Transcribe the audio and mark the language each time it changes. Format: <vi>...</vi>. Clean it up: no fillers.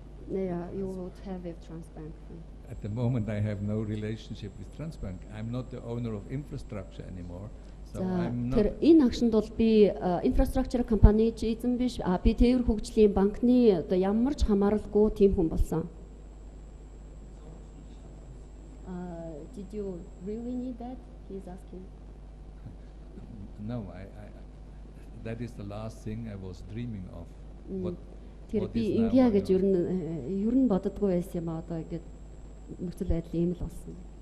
<en>Yeah, you would have with Transbank. at the moment I have no relationship with Transbank. I'm not the owner of infrastructure anymore. So I'm not.</en> <mn>Тэр энэ агшинд бол би infrastructure компани ч эзэн биш. Би тээвэр хөгжлийн банкны одоо ямар ч хамааралгүй тийм хүн болсон.</mn> <en>Did you really need that? He's asking. No, that is the last thing I was dreaming of.</en> <mn>Тэр би Индиа гэж ер нь боддоггүй байсан юм аа одоо ингээд нөхцөл байдал ийм л болсон.</mn>